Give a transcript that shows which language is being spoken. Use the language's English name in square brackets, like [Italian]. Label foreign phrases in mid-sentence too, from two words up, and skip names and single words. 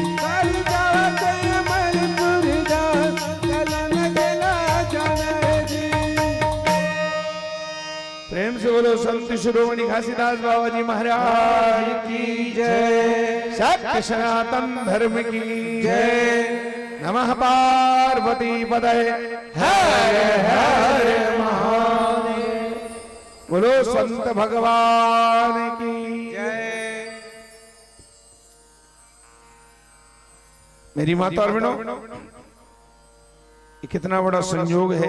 [Hindi] गाड़ी जावत अमरपुर धाम चलो न जिला जाना है जी। प्रेम से बोलो संत शिरोमणि घासीदास बाबा जी महाराज की जय। सत्य सनातन धर्म की जय। नमः पार्वती पदये हर हर महादेव। बोलो संत भगवान की जय। मेरी माता और बहनों, ये कितना बड़ा संयोग है।